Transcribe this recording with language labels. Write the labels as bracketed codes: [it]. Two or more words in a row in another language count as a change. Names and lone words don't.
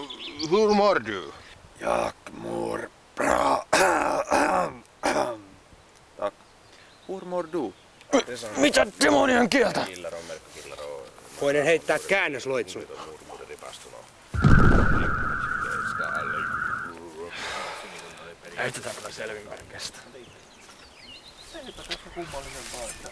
[sv] Hur mår du? Jag mår bra. Tack. Hur mår du? [fi] Mitä demonien kieltä? Voinen heittää käännösloitsun. Ei tätä kyllä selvimmän kestä. Eipä tässä kummallinen paikka.